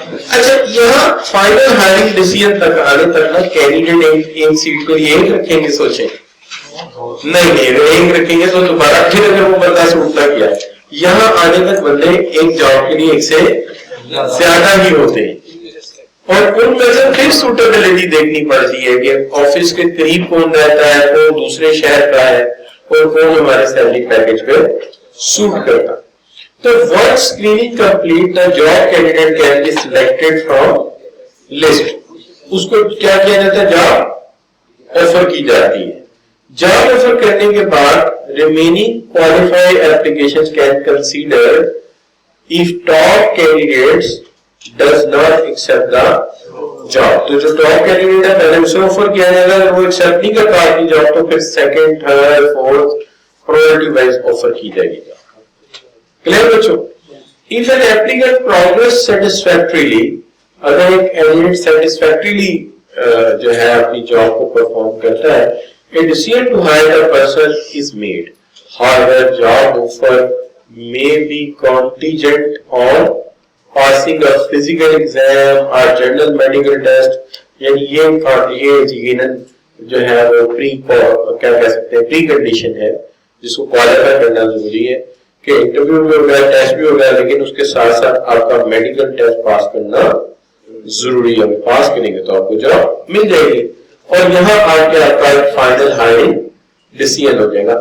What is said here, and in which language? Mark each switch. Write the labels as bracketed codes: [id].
[ur] اچھا یہاں final hiring decision تک آنے تک نا کینڈیڈیٹ ایک سیٹ کو ایک رکھیں گے, سوچیں نہیں اگر ایک رکھیں گے تو دوبارہ پھر اگر وہ بندہ سے اٹھتا کیا, یہاں آنے تک بندے ایک جاب کے لیے ایک سے زیادہ ہی ہوتے ہیں اور ان میں سے پھر سوٹیبلٹی دیکھنی پڑتی ہے کہ آفس کے قریب کون رہتا ہے, کون دوسرے شہر کا ہے اور کون ہمارے سیلری پیکج پہ سوٹ کرتا. [en] تو once screening complete, the job candidate can be selected from list. [ur] اس کو کیا کیا جاتا ہے, جاب آفر کی جاتی ہے. جاب آفر کرنے کے بعد [en] remaining qualified applications can consider if top candidates does not accept the job. [ur] تو جو ٹاپ کینڈیڈیٹ ہے پہلے اسے آفر کیا جائے گا, اگر وہ ایکسپٹ نہیں کرتا اپنی جاب تو پھر second, third, fourth priority wise offer کی جائے گی. کلیئر بچوں؟ [en] If an applicant progress satisfactorily, [ur] اگر ایک candidate satisfactorily جو ہے اپنی جاب کو پرفارم کرتا ہے, [en] a decision to hire a person is made. However, job offer may be contingent on passing a physical exam or general medical test. [ur] یعنی یہ یقیناً جو ہے وہ کیا کہہ سکتے ہیں پری کنڈیشن ہے جس کو کوالیفائی کرنا ضروری ہے کہ انٹرویو بھی ہوگا, ٹیسٹ بھی ہوگا, لیکن اس کے ساتھ ساتھ آپ کا میڈیکل ٹیسٹ پاس کرنا ضروری ہے. پاس کریں گے تو آپ کو جاب مل جائے گی اور یہاں آ کے آپ کا ایک فائنل ہائرنگ ڈیسیژن ہو جائے گا.